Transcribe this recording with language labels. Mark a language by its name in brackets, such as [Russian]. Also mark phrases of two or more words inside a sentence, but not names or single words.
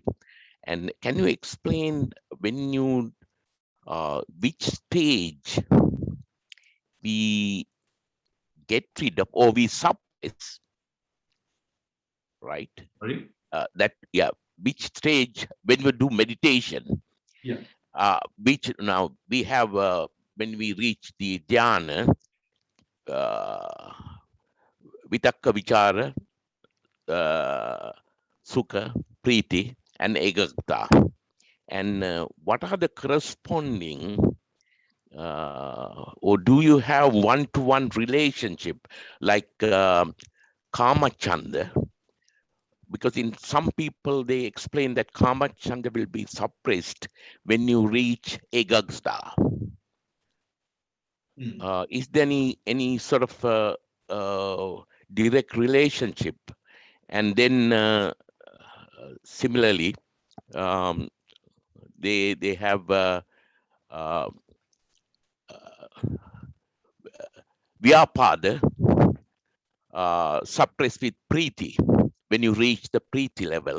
[English] And can you explain when you, which stage we get rid of or we suppress, right? Sorry? That, yeah, which stage when we do meditation, Yeah. which now we have, when we reach the dhyana, [Pali] vitakka vichara, sukha, priti, and ekagata. [English] And what are the corresponding, or do you have one-to-one relationship like [Pali] kama chanda? [English] Because in some people, they explain that [Pali] kama chanda [English] will be suppressed when you reach ekagata. Is there any sort of direct relationship? And then similarly, they have Vyapada suppressed with Preeti when you reach the Preeti level.